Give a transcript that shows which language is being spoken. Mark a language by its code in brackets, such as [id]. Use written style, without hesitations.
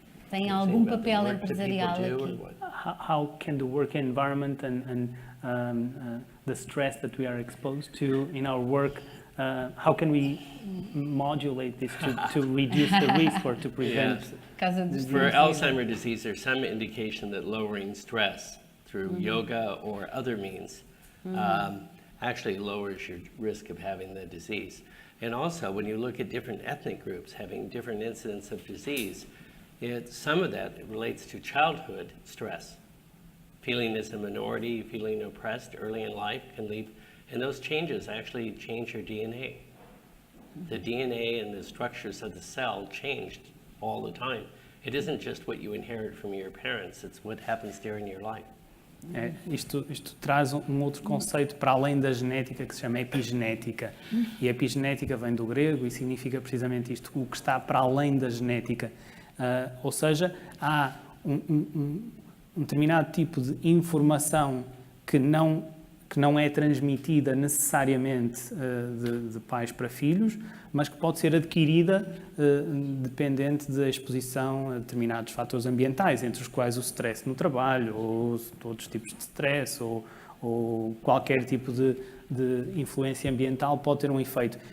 [pt] Tem algum papel empresarial aqui? [en] How can the work environment and the stress that we are exposed to in our work, how can we modulate this to reduce the risk or to prevent? Yes. For Alzheimer's disease, there's some indication that lowering stress through yoga or other means actually lowers your risk of having the disease. And also, when you look at different ethnic groups having different incidents of disease, some of that relates to childhood stress. Feeling as a minority, feeling oppressed early in life can lead, and those changes actually change your DNA. The DNA and the structures of the cell changed all the time. It isn't just what you inherit from your parents, it's what happens during your life. [pt] Isto traz outro conceito para além da genética que se chama epigenética. E epigenética vem do grego e significa precisamente isto, o que está para além da genética. Ou seja, há um determinado tipo de informação que não é transmitida necessariamente de pais para filhos, mas que pode ser adquirida dependente da exposição a determinados fatores ambientais, entre os quais o stress no trabalho, ou outros tipos de stress, ou qualquer tipo de influência ambiental pode ter um efeito.